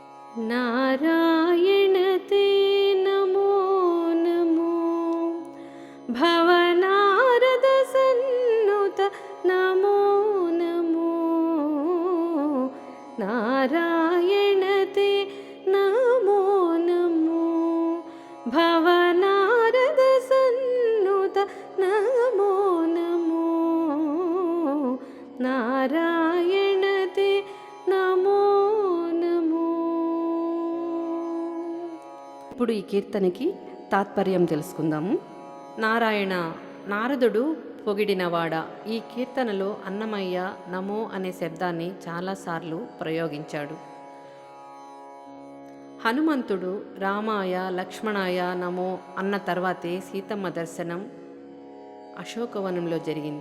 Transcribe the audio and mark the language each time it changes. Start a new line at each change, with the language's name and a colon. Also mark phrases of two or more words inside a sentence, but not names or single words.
Sanskrit: नारायण ते नमो नमो भवनारद सन्नुत नमो नमो नारायण ते नमो नमो भवनारद सन्नुत नमो नमो नारायण ते नमो नमो।
Telugu: ఇప్పుడు ఈ కీర్తనకి తాత్పర్యం తెలుసుకుందాము. నారాయణ, నారదుడు పొగిడినవాడ. ఈ కీర్తనలో అన్నమయ్య నమో అనే శబ్దాన్ని చాలాసార్లు ప్రయోగించాడు. హనుమంతుడు రామాయ లక్ష్మణాయ నమో అన్న తర్వాతే సీతమ్మ దర్శనం అశోకవనంలో జరిగింది.